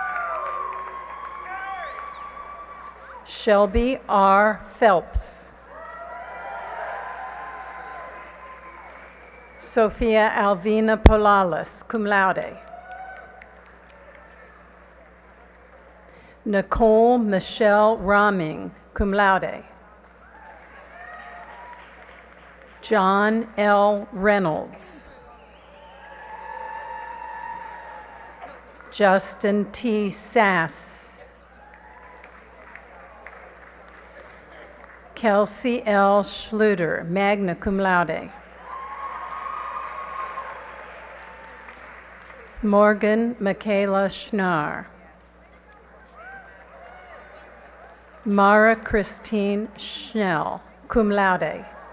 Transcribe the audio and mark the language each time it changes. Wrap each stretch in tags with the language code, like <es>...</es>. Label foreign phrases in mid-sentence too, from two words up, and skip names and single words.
<en>Shelby R. Phelps. Sophia Alvina Polalis,</en> <la>cum laude.</la> <en>Nicole Michelle Raming,</en> <la>cum laude.</la> <en>John L. Reynolds. Justin T. Sass. Kelsey L. Schluter,</en> <la>magna cum laude.</la> <en>Morgan Michaela Schnarr. Mara Christine Schnell,</en> <la>cum laude.</la>